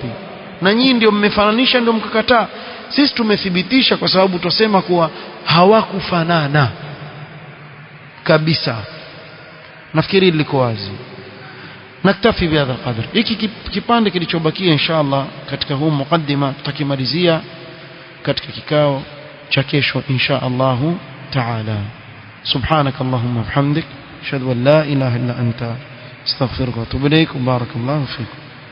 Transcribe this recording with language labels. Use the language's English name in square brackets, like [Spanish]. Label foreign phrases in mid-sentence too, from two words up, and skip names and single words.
[Swahili] na nyinyi ndio mmefananisha, ndio mkakataa. Sisi tumethibitisha kwa sababu tusema kuwa hawakufanana kabisa. nafikiri liko wazi. [Arabic] نكتفي بهذا قدر. [Swahili] hiki kipande kilichobakia inshallah katika huu mukaddima tutakimalizia katika kikao cha kesho [Arabic] إن شاء الله تعالى. سبحانك اللهم وبحمدك أشهد أن لا إله إلا أنت أستغفرك وأتوب إليك. بارك الله فيكم.